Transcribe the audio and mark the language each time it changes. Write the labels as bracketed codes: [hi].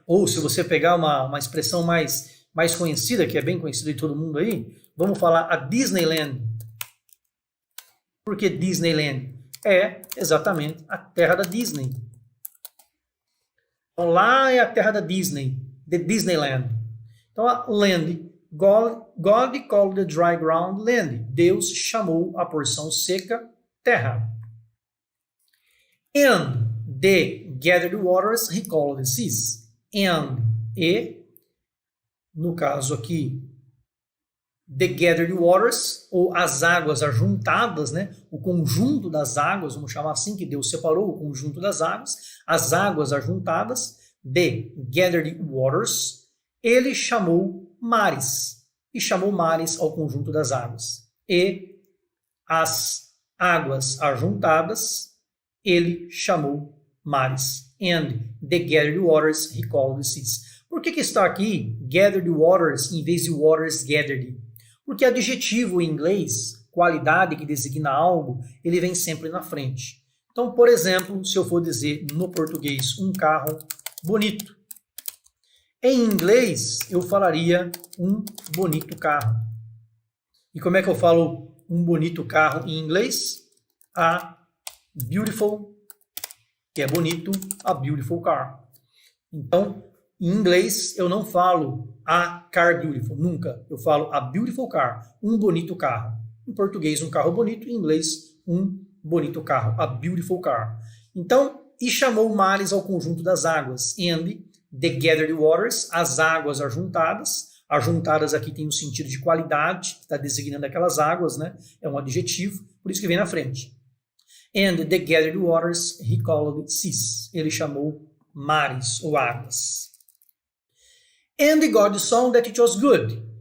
[pt] Ou se você pegar uma expressão mais conhecida, que é bem conhecida de todo mundo aí, vamos falar a Disneyland. Por que Disneyland? É exatamente a terra da Disney. Então lá é a terra da Disney, de Disneyland. [en] Então a land, God called the dry ground land. [pt] Deus chamou a porção seca terra. [en] And the gathered waters he called the seas. [pt] And, no caso aqui, [en] the gathered waters, [pt] ou as águas ajuntadas, né? O conjunto das águas, vamos chamar assim, que Deus separou o conjunto das águas, as águas ajuntadas, [en] the gathered waters, [pt] ele chamou mares, e chamou mares ao conjunto das águas. E as águas ajuntadas, ele chamou mares. [en] And the gathered waters he called the seas. [pt] Por que está aqui gathered waters em vez de waters gathered? Porque adjetivo em inglês, qualidade que designa algo, ele vem sempre na frente. Então, por exemplo, se eu for dizer no português um carro bonito, em inglês eu falaria um bonito carro. E como é que eu falo um bonito carro em inglês? A beautiful, que é bonito, [en] a beautiful car. [pt] Então, em inglês, eu não falo [en] a car beautiful, [pt] nunca. Eu falo [en] a beautiful car, [pt] um bonito carro. Em português, um carro bonito. Em inglês, um bonito carro, [en] a beautiful car. [pt] Então, e chamou mares ao conjunto das águas. [en] And the gathered waters, [pt] as águas ajuntadas. Ajuntadas aqui tem um sentido de qualidade, está designando aquelas águas, né? É um adjetivo, por isso que vem na frente. [en] And the gathered waters he called seas. [pt] Ele chamou mares ou águas. [en] And God saw that it was good.